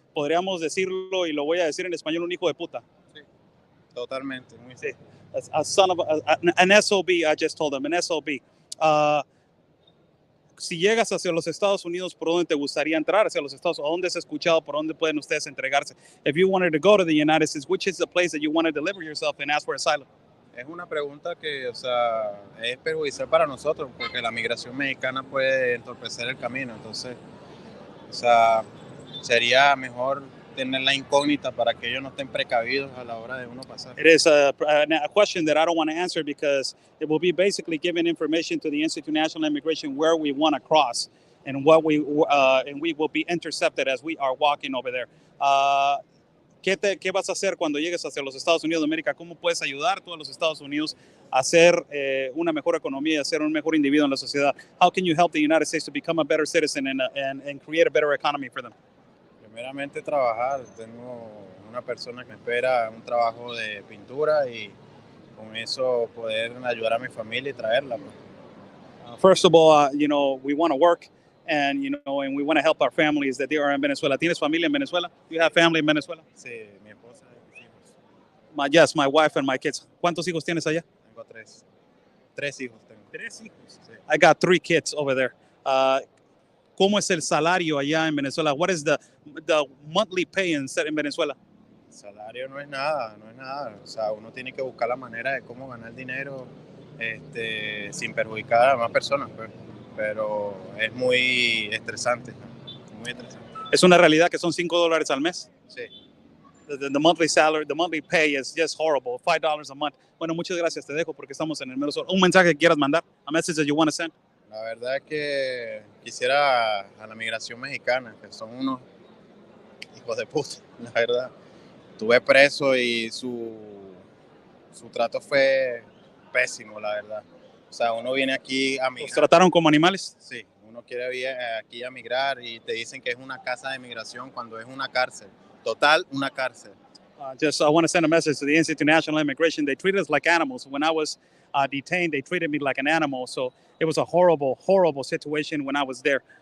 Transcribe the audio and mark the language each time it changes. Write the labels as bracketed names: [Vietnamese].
[Spanish] Podríamos decirlo, y lo voy a decir en español, un hijo de puta. Sí, totalmente. Muy sí. [English] A son of an SOB, I just told him, an SOB. [Spanish] Si llegas hacia los Estados Unidos, ¿por dónde te gustaría entrar hacia los Estados Unidos? ¿O dónde has escuchado? ¿Por dónde pueden ustedes entregarse? [English] If you wanted to go to the United States, which is the place that you want to deliver yourself and ask for asylum? [Spanish] Es una pregunta que, es perjudicial para nosotros, porque la migración mexicana puede entorpecer el camino. Entonces, sería mejor tener la incógnita para que ellos no estén precavidos a la hora de uno pasar. [English] It is a question that I don't want to answer because it will be basically giving information to the Institute of National Immigration where we want to cross and we will be intercepted as we are walking over there. [Spanish] ¿Qué vas a hacer cuando llegues hacia los Estados Unidos de América? ¿Cómo puedes ayudar tú a los Estados Unidos a hacer una mejor economía, a ser un mejor individuo en la sociedad? [English] How can you help the United States to become a better citizen and create a better economy for them? [Spanish] Primeramente trabajar. Tengo una persona que me espera un trabajo de pintura y con eso poder ayudar a mi familia y traerla. [English] First of all, we want to work and we want to help our families that they are in Venezuela. [Spanish] ¿Tienes familia en Venezuela? [English] Do you have family in Venezuela? [Spanish] Sí, mi esposa y mis hijos. [English] Yes, my wife and my kids. [Spanish] ¿Cuántos hijos tienes allá? Tengo tres. Tres hijos tengo. ¿Tres hijos? Sí. [English] I got 3 kids over there. [Spanish] ¿Cómo es el salario allá en Venezuela? [English] What is the monthly pay in Venezuela? [Spanish] El salario no es nada. Uno tiene que buscar la manera de cómo ganar dinero sin perjudicar a más personas, pues. Pero es muy estresante, muy estresante. Es una realidad que son $5 al mes. Sí. [English] The monthly salary, the monthly pay is just horrible, $5 a month. [Spanish] Bueno, muchas gracias, te dejo porque estamos en el mero sol. Un mensaje que quieras mandar, [English] a message that you want to send. [Spanish] La verdad es que quisiera a la migración mexicana, que son unos hijos de puta, la verdad. Estuve preso y su trato fue pésimo, la verdad. Uno viene aquí a migrar. ¿Los trataron como animales? Sí, uno quiere venir aquí a migrar y te dicen que es una casa de migración cuando es una cárcel. Total, una cárcel. [English] I want to send a message to the Institute of National Immigration. They treated us like animals. When I was detained, they treated me like an animal. So it was a horrible, horrible situation when I was there.